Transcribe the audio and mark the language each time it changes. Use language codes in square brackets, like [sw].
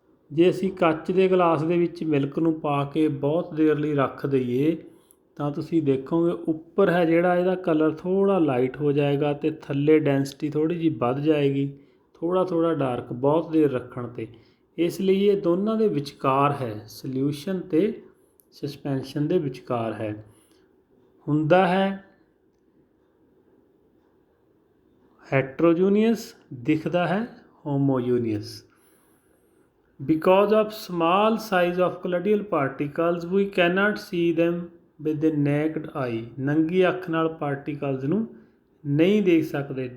[pa] ਜੇ ਅਸੀਂ ਕੱਚ ਦੇ ਗਲਾਸ ਦੇ ਵਿੱਚ ਮਿਲਕ ਨੂੰ ਪਾ ਕੇ ਬਹੁਤ ਦੇਰ ਲਈ ਰੱਖ ਦਈਏ ਤਾਂ ਤੁਸੀਂ ਦੇਖੋਗੇ ਉੱਪਰ ਹੈ ਜਿਹੜਾ ਇਹਦਾ ਕਲਰ ਥੋੜ੍ਹਾ ਲਾਈਟ ਹੋ ਜਾਏਗਾ ਅਤੇ ਥੱਲੇ ਡੈਂਸਿਟੀ ਥੋੜ੍ਹੀ ਜਿਹੀ ਵੱਧ ਜਾਏਗੀ, ਥੋੜ੍ਹਾ ਡਾਰਕ, ਬਹੁਤ ਦੇਰ ਰੱਖਣ 'ਤੇ। ਇਸ ਲਈ ਇਹ ਦੋਨਾਂ ਦੇ ਵਿਚਕਾਰ ਹੈ, ਸਲਿਊਸ਼ਨ ਅਤੇ ਸਸਪੈਂਸ਼ਨ ਦੇ ਵਿਚਕਾਰ ਹੈ। ਹੁੰਦਾ ਹੈ ਹੈਟਰੋਯੂਨੀਅਸ, ਦਿਖਦਾ ਹੈ ਹੋਮੋਯੂਨੀਅਸ। [en] Because of small size of colloidal particles we cannot see them with the naked eye। [pa] ਨੰਗੀ ਅੱਖ ਨਾਲ ਪਾਰਟੀਕਲਸ ਨੂੰ ਨਹੀਂ ਦੇਖ ਸਕਦੇ।